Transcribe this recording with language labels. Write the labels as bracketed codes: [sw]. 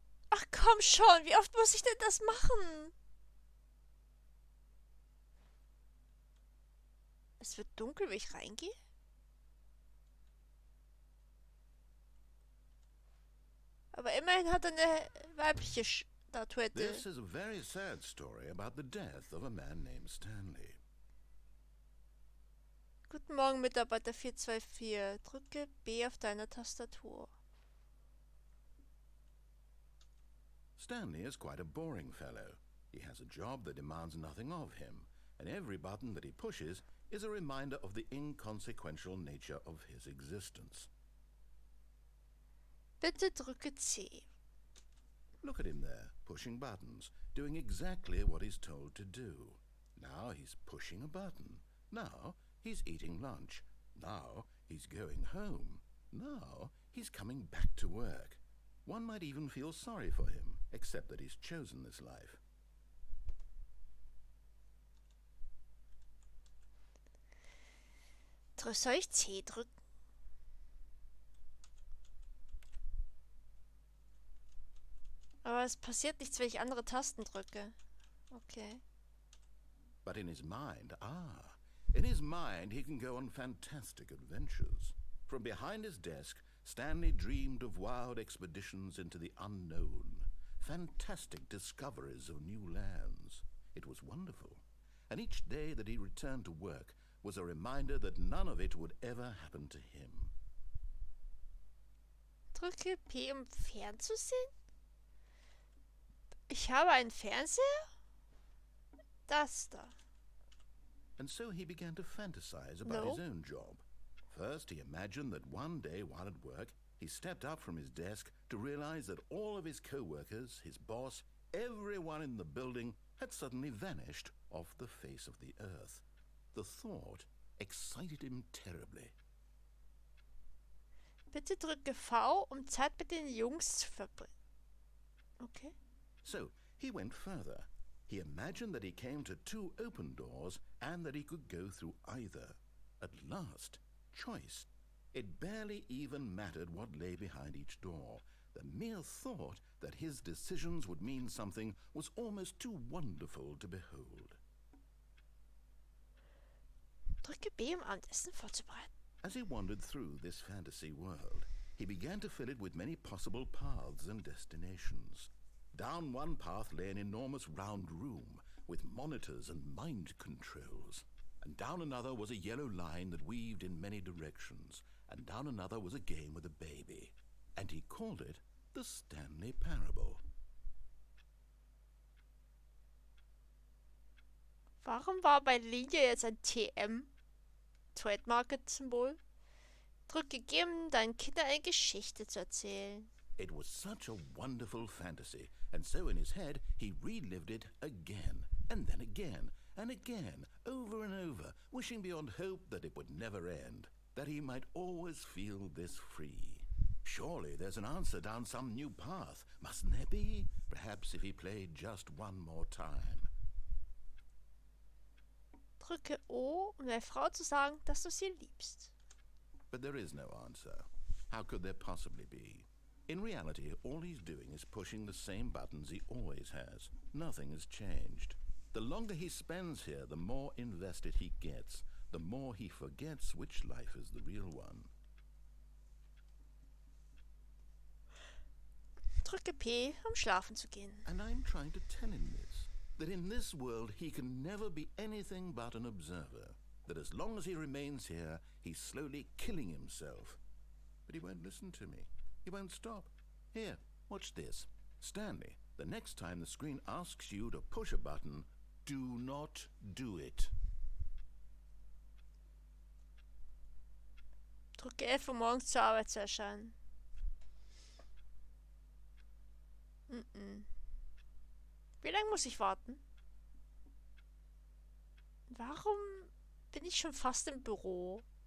[de] Ach komm schon, wie oft muss ich denn das machen? Es wird dunkel, wenn ich reingehe? Aber immerhin hat er eine weibliche Statuette. [en] This is a very sad story about the death of a man named Stanley. [de] Guten Morgen, Mitarbeiter 424. Drücke B auf deiner Tastatur. [en] Stanley is quite a boring fellow. He has a job that demands nothing of him, and every button that he pushes is a reminder of the inconsequential nature of his existence. [de] Bitte drücke C. [en] Look at him there, pushing buttons, doing exactly what he's told to do. Now he's pushing a button. Now he's eating lunch. Now he's going home. Now he's coming back to work. One might even feel sorry for him, except that he's chosen this life. [de] Soll ich C drücken? Aber es passiert nichts, wenn ich andere Tasten drücke. Okay. [en] But in his mind, in his mind he can go on fantastic adventures. From behind his desk, Stanley dreamed of wild expeditions into the unknown, fantastic discoveries of new lands. It was wonderful, and each day that he returned to work was a reminder that none of it would ever happen to him. [de] Drücke P, um fernzusehen? Ich habe einen Fernseher? Das da. [en] And so he began to fantasize about his own job. First, he imagined that one day while at work, he stepped up from his desk to realize that all of his co-workers, his boss, everyone in the building had suddenly vanished off the face of the earth. The thought excited him terribly. [de] Bitte drücke V, um Zeit mit den Jungs zu verbringen. Okay. [en] So he went further. He imagined that he came to two open doors and that he could go through either. At last, choice. It barely even mattered what lay behind each door. The mere thought that his decisions would mean something was almost too wonderful to behold. [de] Drücke B, um Abendessen vorzubereiten. [en] As he wandered through this fantasy world, he began to fill it with many possible paths and destinations. Down one path lay an enormous round room with monitors and mind controls. And down another was a yellow line that weaved in many directions. And down another was a game with a baby. And he called it the Stanley Parable. [de] Warum war bei Linie jetzt ein TM? [en] Trade Market Symbol? [de] Drücke G, um deinen Kindern eine Geschichte zu erzählen. [en] It was such a wonderful fantasy, and so in his head he relived it again, and then again, and again, over and over, wishing beyond hope that it would never end, that he might always feel this free. Surely there's an answer down some new path, mustn't there be? Perhaps if he played just one more time. [de] Drücke O, um der Frau zu sagen, dass du sie liebst. [en] But there is no answer. How could there possibly be? In reality, all he's doing is pushing the same buttons he always has. Nothing has changed. The longer he spends here, the more invested he gets, the more he forgets which life is the real one. [de] Drücke P, um schlafen zu gehen. [en] And I'm trying to tell him this, that in this world he can never be anything but an observer, that as long as he remains here, he's slowly killing himself. But he won't listen to me. He won't stop. Here, watch this. Stanley, the next time the screen asks you to push a button, do not do it. [de] Drücke F, um morgens zur Arbeit zu erscheinen. Wie lange muss ich warten? Warum bin ich schon fast im Büro?